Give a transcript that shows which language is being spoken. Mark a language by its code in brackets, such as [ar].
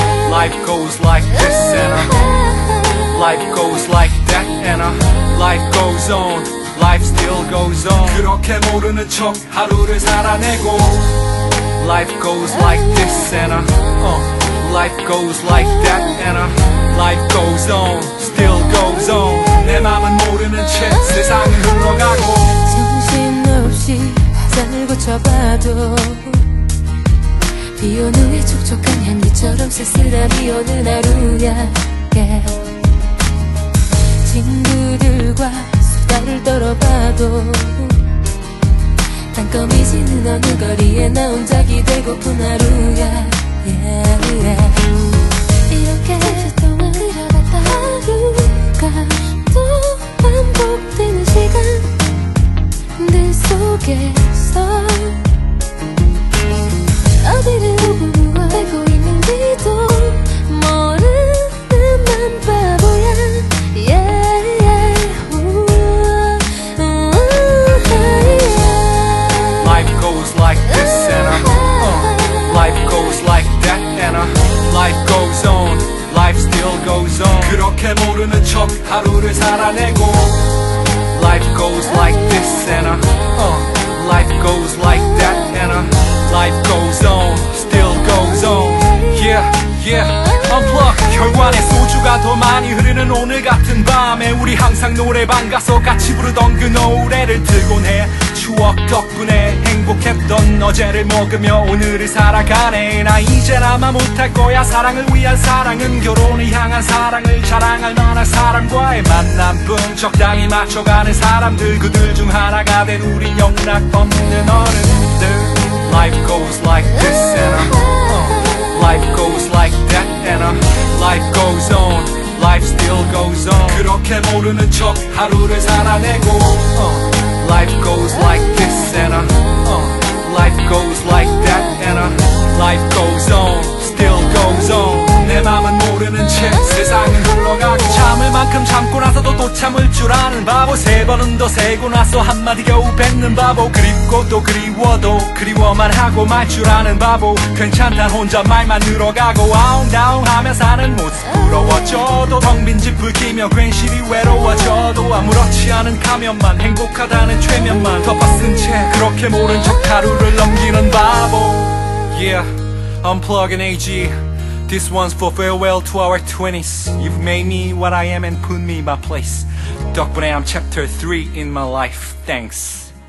[en] Life goes like this, and life goes like that, and life goes on. Life still goes on. [ko] 그렇게 모르는 척 하루를 살아내고. [en] Life goes like this, and life goes like that, and life goes on. Still goes on. [ko] 내 맘은 모르는 채 세상이 흘러가고. 정신없이 화살을 고쳐봐도 비 온 후에 촉촉한 향기처럼 쓸쓸함이 오는 하루야. [en] Yeah. [ko] 친구들과 수다를 떨어봐도 땅거미지는 어느 거리에 나 혼자기 되고픈 하루야. [en] Yeah, yeah. [ko] 이렇게 잠시 동안 흘러갔다 하루가 또 반복되는 시간 내 속에서 어디를 보고 무엇 알고 있는지도 모르는 난 바보야. [en] Yeah, yeah, ooh, ooh, yeah. Life goes like this, and life goes like that, and life goes on. Life still goes on. [ko] 그렇게 모르는 척 하루를 살아내고. [en] Life goes like this, and life goes like that, and life goes on, still goes on. Yeah, yeah. Unplug. [ko] 혈관에 소주가 더 많이 흐르는 오늘 같은 밤에 우리 항상 노래방 가서 같이 부르던 그 노래를 들곤 해. 추억 덕분에 행복했던 어제를 먹으며 오늘을 살아가네. 나 이젠 아마 못할 거야. 사랑을 위한 사랑은 결혼을 향한 사랑을 자랑할 만한 사람과의 만남뿐. 적당히 맞춰가는 사람들 그들 중 하나가 된 우리 영락 없는 어른들. [en] Life goes like this and life goes like that and life goes on. Life still goes on. [ko] 그렇게 모르는 척 하루를 살아내고. [en] Life goes like this and life goes like that and life goes on. Still goes on. [ko] 내 맘은 모르는 채 세상은 흘러가고. 참을 만큼 참고 나서도 또 참을 줄 아는 바보. 세 번은 더 세고 나서 한마디 겨우 뱉는 바보. 그립고 또 그리워도 그리워만 하고 말 줄 아는 바보. 괜찮다 혼자 말만 늘어가고. 아웅다웅 하며 사는 모습 부러워져도 텅 빈 집을 끼며 괜시리 외로워져도 아무렇지 않은 가면만 행복하다는 최면만 덮어쓴 채 그렇게 모른 척 하루를 넘기는 바보. [en] Yeah, unplugging AG. This one's for farewell to our 20s. You've made me what I am and put me in my place. [ko] 덕분에 [en] I'm chapter 3 in my life. Thanks.